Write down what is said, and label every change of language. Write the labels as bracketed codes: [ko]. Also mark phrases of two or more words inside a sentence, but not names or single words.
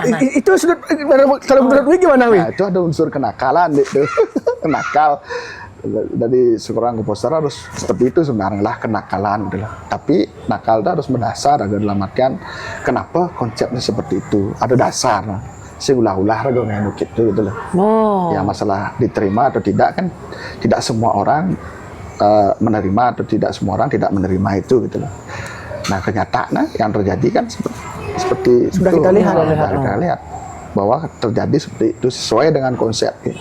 [id] Itu kalau menurut Wi gimana Wi? Nah, itu ada unsur kenakalan itu. Kenakal dari seorang komposer harus seperti itu sebenarnya lah kenakalan gitu lah. Tapi nakal itu harus mendasar ada dalam artian kenapa konsepnya seperti itu. Ada dasar. [ban] Sing ulah-ulah raga ngene [id] gitu loh. Ya masalah diterima atau tidak kan tidak semua orang menerima atau tidak semua orang tidak menerima itu gitu loh. Nah, kenyataan yang terjadi kan seperti sudah itu. Kita lihat bahwa terjadi seperti itu sesuai dengan konsep gitu.